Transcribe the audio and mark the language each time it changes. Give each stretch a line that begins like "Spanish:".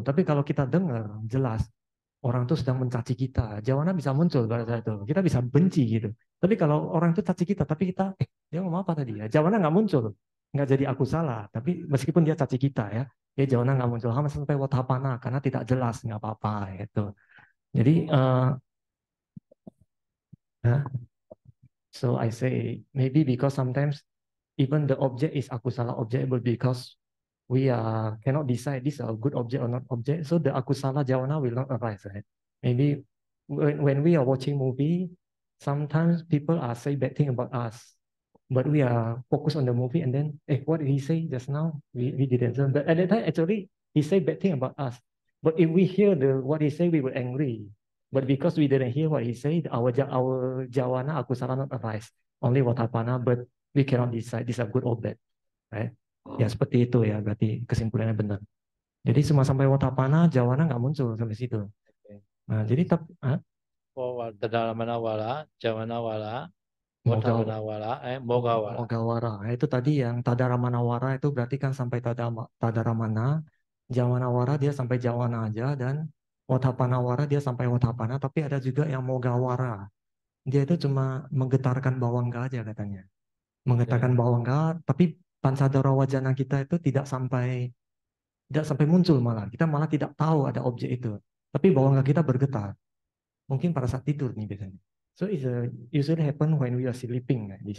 Indonesian: Tapi kalau kita dengar jelas, orang tuh sedang mencaci kita, jawana bisa muncul pada saat itu. Kita bisa benci gitu. Tapi kalau orang itu caci kita, tapi kita, dia ngomong apa tadi ya? Jawana nggak muncul. Nggak jadi aku salah. Tapi meskipun dia caci kita ya, jawana nggak muncul. Hama sampai watapana karena tidak jelas, nggak apa-apa gitu.
English: Jadi, so I say maybe because sometimes even the object is akusala object, but because we cannot decide this is a good object or not object, so the akusala jawana will not arise, right? Maybe when we are watching movie, sometimes people are say bad thing about us, but we are focused on the movie and then, what did he say just now? We didn't. But at that time, actually, he said bad thing about us. But if we hear what he say, we were angry. But because we didn't hear what he said, our jawana akusala not arise, only watapana, but we cannot decide this is good or bad, right?
Indonesian: Ya seperti itu ya, berarti kesimpulannya benar. Jadi semua sampai watapana, jawana nggak muncul sampai situ. Nah, jadi
Pali: tadaramana wala, jawana wala, watapana wala, mogawara. Mogawara.
Indonesian: Itu tadi yang tadaramana wara itu berarti kan sampai tadaramana, jawana wara dia sampai jawana aja, dan watapana wara dia sampai watapana, tapi ada juga yang mogawara. Dia itu cuma menggetarkan bawangga aja katanya. Menggetarkan bawangga, tapi pancadara wajana kita itu tidak sampai muncul malah. Kita malah tidak tahu ada objek itu. Tapi bawangga kita bergetar. Mungkin pada saat tidur nih biasanya.
English: So it's usually happen when we are sleeping like this.